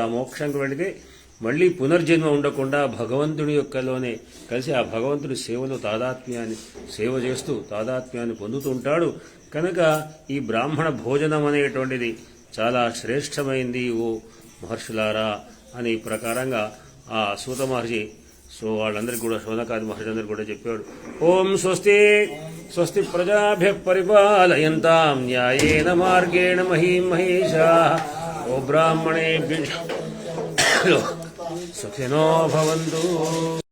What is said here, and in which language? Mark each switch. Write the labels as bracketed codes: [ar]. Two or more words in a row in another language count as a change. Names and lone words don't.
[te] ఆ మోక్షంకి వెళితే మళ్ళీ పునర్జన్మ ఉండకుండా భగవంతుడి యొక్కలోనే కలిసి ఆ భగవంతుడి సేవలో సేవ చేస్తూ తాదాత్మ్యాన్ని పొందుతూ ఉంటాడు. కనుక ఈ బ్రాహ్మణ భోజనం అనేటువంటిది చాలా శ్రేష్టమైంది ఓ మహర్షులారా అని ప్రకారంగా ఆ సూత మహర్షి వాళ్ళందరికీ కూడా, శౌనకాది మహర్షి అందరికీ కూడా చెప్పాడు. [sa] ఓం స్వస్తి స్వస్తి ప్రజాభ్య పరిపాలయంతాం న్యాయేన మార్గేణ మహీం మహేషాః. ఓ బ్రాహ్మణేభ్యో సుఖినో భవంతు.